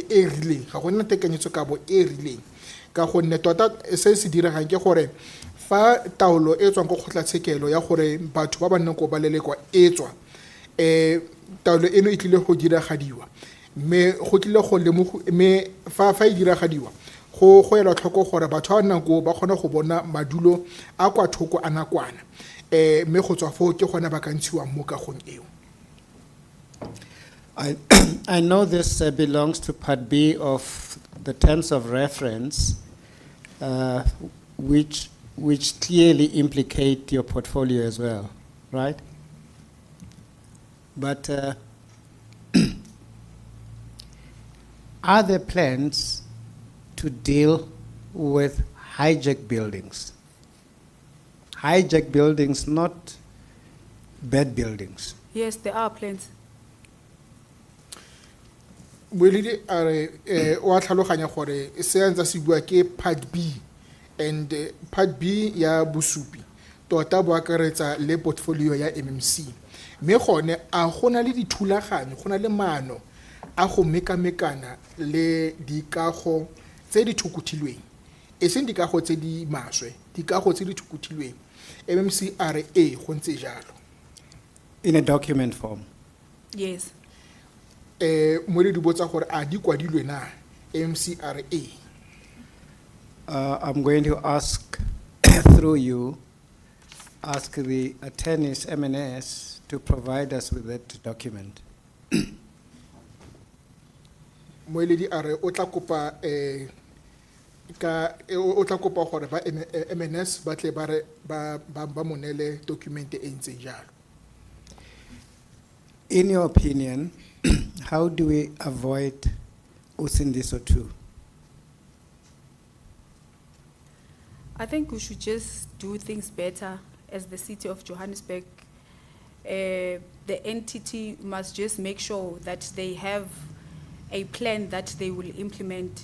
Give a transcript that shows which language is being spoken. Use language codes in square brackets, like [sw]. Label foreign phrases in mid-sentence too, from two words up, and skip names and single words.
[tn] e rileng ga gona tekanyetsokabo e rileng ka gonne tota se se diregang ke gore fa taolo e tswang go kgotlatshekelo ya gore batho ba ba nnang ko ba lelekwa e tswa taolo eno e tlile go diragadiwa mme go tlile go lemogo mme fa e diragadiwa go ela tlhoko gore batho ba nnang ko ba kgona go bona madulo a kwa thoko a nakwana mme go tswa foo ke gona ba ka ntshiwang mo kagong eo. [en] I know this belongs to Part B of the terms of reference, which clearly implicate your portfolio as well, right? But are there plans to deal with hijacked buildings? Hijacked buildings, not bad buildings. Yes, there are plans. [tn] Moeledi a re o a tlhaloganya gore se ntse se bua ke Part B and Part B ya bosupi tota bo akaretsa le portfolio ya MMC mme gone a gona le dithulaganyo gona le maano a go mekamekana le dikago tse di thukuthilweng e seng dikago tse di maswe dikago tse di thukuthilweng MMC a re go ntse jalo [en] In a document form? Yes. [tn] Moeledi botsa gore a di kwadilwe na MMC a re [en] I'm going to ask through you, ask the attorneys MNS to provide us with that document. [tn] Moeledi a re o tla kopa gore ba MNS ba tle ba monele document e ntse jalo. [en] In your opinion, how do we avoid Usindiso 2? I think we should just do things better as the city of Johannesburg. The entity must just make sure that they have a plan that they will implement.